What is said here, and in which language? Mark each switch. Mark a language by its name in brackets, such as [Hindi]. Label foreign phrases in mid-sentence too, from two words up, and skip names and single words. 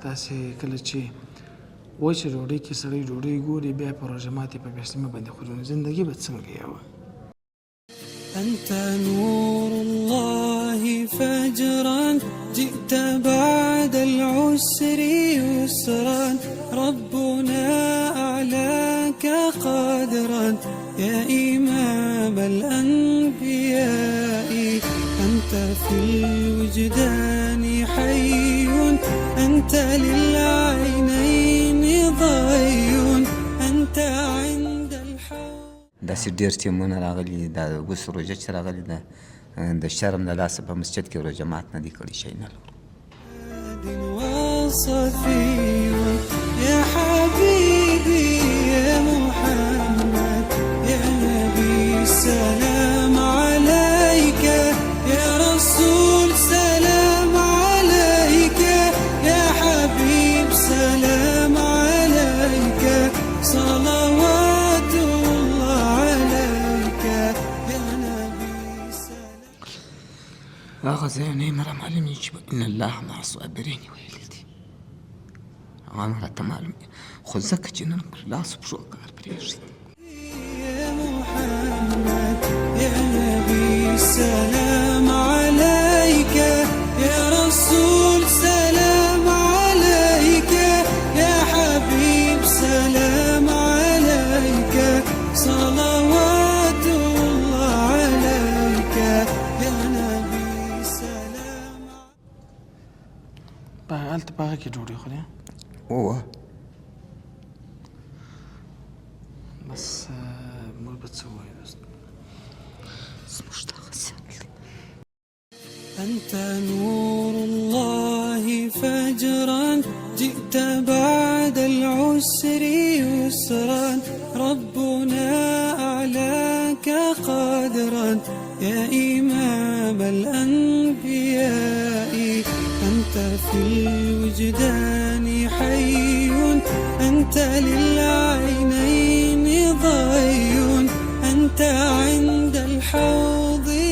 [Pashto] تاسې کله چې وچه ډوډۍ کې سړی ډوډۍ ګوري بیا په روژه ماتي په بېسلمه باندې خوري نو زندګي به څنګه یوه [Arabic] أنت نور الله فجرا جئت بعد العسر يسرا ربنا أعلاك قدرا يا إمام الأنبياء أنت في الوجدان حي أنت للعينين ضي أنت عند الحوض. [Pashto] داسې ډېر ټیمونه راغلي دا اوس روژه چې راغلې ده د شرم د لاسه په مسجد کې روژه مات نه دي کړي شی نه لرو [Arabic] يا حبيبي يا محمد يا نبي سلام عليك يا رسول سلام عليك يا حبيب سلام عليك صلوات الله عليك يا نبي سلام. [Pashto] هغه ځایونه یې مره معلوم دي چې [Arabic] ان الله مع الصابرین [Pashto] ویلي دي هغه هم راته معلوم دي خو ځکه چې نن پر لاسو پښو کار پرېږدي [Arabic] يا محمد يا نبي سلام عليك يا رسول سلام عليك يا حبيب سلام عليك صلوات الله عليك يا نبي سلام. [Pashto] هلته په هغه کې ډوډۍ خورې اوه بس موږ به څه ووایو زموږ دغه سیال دی [Arabic] أنت نور الله فجرا جئت بعد العسر يسرا ربنا أعلاك قدرا يا إمام الأنبياء أنت في الوجدان حي أنت للعينين ضي أنت عند الحوض